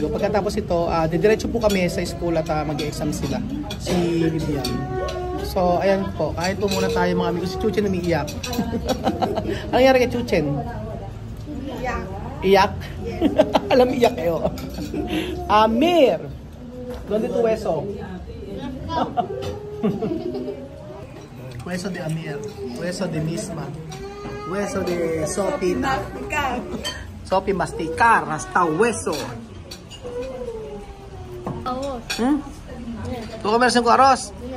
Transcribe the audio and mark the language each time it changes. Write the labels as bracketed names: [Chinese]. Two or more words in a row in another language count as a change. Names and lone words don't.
[Filipino] Pagkatapos ito, didiretso po kami sa school at mag-exam sila, si Vivian. So ayan po, kahit po muna tayo mga amigo. Si Chuchen umiiyak. Ano nangyari kay Chuchen? Iyak? Alam, iyak kayo. Amir! [Spanish] ¿Dónde tu hueso? Hueso de Amir, hueso de Misma, hueso de Sophie. Sophie masticar hasta hueso. ¿Tú comes con arroz?